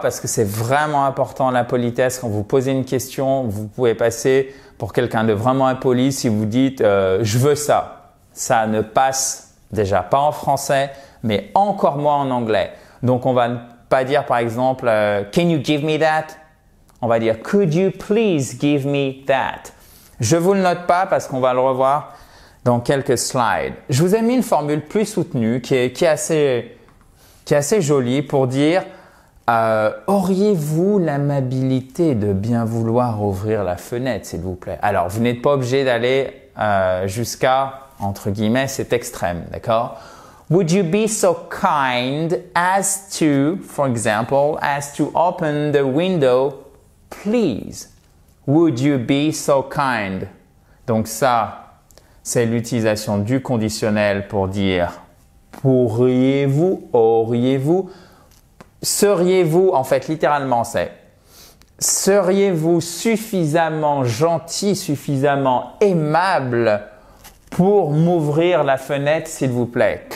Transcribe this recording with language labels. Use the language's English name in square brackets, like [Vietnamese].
[French] Parce que c'est vraiment important la politesse. Quand vous posez une question, vous pouvez passer pour quelqu'un de vraiment impoli si vous dites je veux ça. Ça ne passe déjà pas en français, mais encore moins en anglais. Donc on va pas dire par exemple [English] can you give me that? [French] On va dire [English] could you please give me that? [French] Je vous le note pas parce qu'on va le revoir dans quelques slides. Je vous ai mis une formule plus soutenue qui est assez jolie pour dire auriez-vous l'amabilité de bien vouloir ouvrir la fenêtre, s'il vous plaît? Alors, vous n'êtes pas obligé d'aller jusqu'à, entre guillemets, cet extrême, d'accord? [English] Would you be so kind as to, for example, as to open the window, please? Would you be so kind? [French] Donc ça, c'est l'utilisation du conditionnel pour dire pourriez-vous, auriez-vous, seriez-vous, en fait, littéralement, c'est seriez-vous suffisamment gentil, suffisamment aimable pour m'ouvrir la fenêtre, s'il vous plaît?